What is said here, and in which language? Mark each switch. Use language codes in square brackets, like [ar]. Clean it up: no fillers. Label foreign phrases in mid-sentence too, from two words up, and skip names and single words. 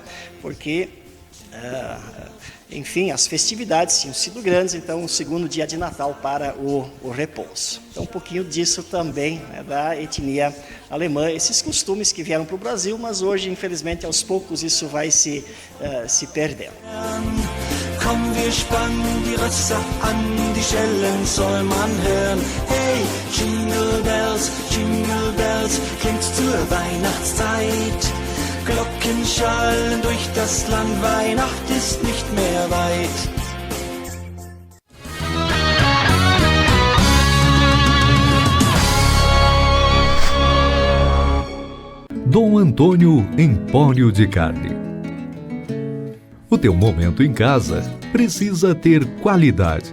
[pt] Porque enfim, as festividades tinham sido grandes, então o segundo dia de Natal para o repouso. Então um pouquinho disso também, né, da etnia alemã, esses costumes que vieram para o Brasil, mas hoje, infelizmente, aos poucos isso vai se perdendo. [de] Komm, wir spannen die Rösser an, die Schellen soll man hören. Hey, Jingle Bells, klingt zur Weihnachtszeit. Glocken schallen durch das Land, Weihnacht ist nicht mehr weit. [pt] Dom Antônio Empório de Carne. O teu momento em casa precisa ter qualidade.